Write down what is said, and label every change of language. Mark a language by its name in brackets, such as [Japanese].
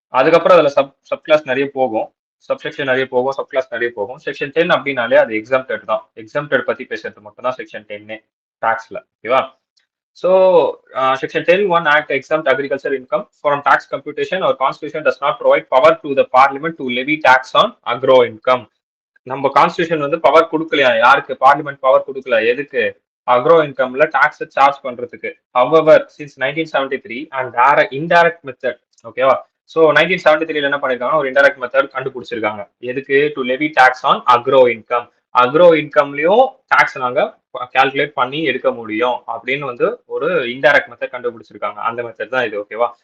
[Tamil] அதுக்கப்புறம் அதுல sub clause நிறைய போகும், சப்செக்ஷன் நிறைய போகும், சப் கிளாஸ் நிறைய போகும். செக்ஷன் 10 அப்படின்னாலே அது எக்ஸாம்டட் தான். எக்ஸாம்டட் பத்தி பேசுறது மட்டும் தான் செக்ஷன் 10 டாக்ஸ்ல. ஓகேவா? [English] So, Section 10(1) Act exempt agriculture income from tax computation. Our constitution does not provide power to the parliament to levy tax on agro income. [Tamil] நம்ம கான்ஸ்டியூஷன் வந்து பவர் கொடுக்கலையா, யாருக்கு பார்லிமெண்ட் பவர் கொடுக்கல, எதுக்கு அக்ரோ இன்கம்ல டாக்ஸ் சார்ஜ் பண்றதுக்கு. [English] However since 1973 and indirect method. ஓகேவா? [Tamil] So 1973 என்ன பண்ணிருக்காங்க, ஒரு இன்டைரக்ட் மெத்தட் கண்டுபிடிச்சிருக்காங்க. எதுக்கு? [English] To levy tax on agro income. [Tamil] Agro இன்கம்லயும் tax நாங்க கால்குலேட் பண்ணி எடுக்க முடியும் அப்படின்னு வந்து ஒரு இன்டைரக்ட் மெத்தட் கண்டுபிடிச்சிருக்காங்க. அந்த மெத்தட் தான் இது. ஓகேவா?